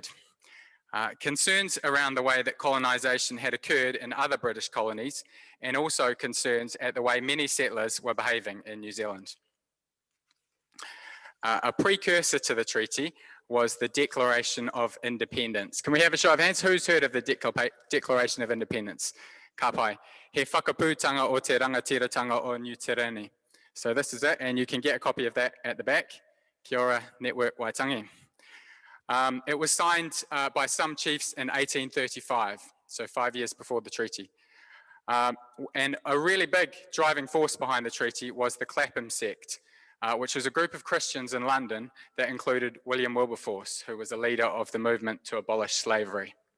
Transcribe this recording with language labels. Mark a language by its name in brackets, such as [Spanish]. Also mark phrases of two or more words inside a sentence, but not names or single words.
[English] Concerns around the way that colonisation had occurred in other British colonies, and also concerns at the way many settlers were behaving in New Zealand. A precursor to the treaty was the Declaration of Independence. Can we have a show of hands? Who's heard of the Declaration of Independence? [Māori] Ka pai. He whakapūtanga o te rangatiratanga o New Tireni. [English] So this is it, and you can get a copy of that at the back. [Māori] Kia ora, [English] Network Waitangi. It was signed by some chiefs in 1835, so 5 years before the treaty. And a really big driving force behind the treaty was the Clapham sect, which was a group of Christians in London that included William Wilberforce, who was a leader of the movement to abolish slavery.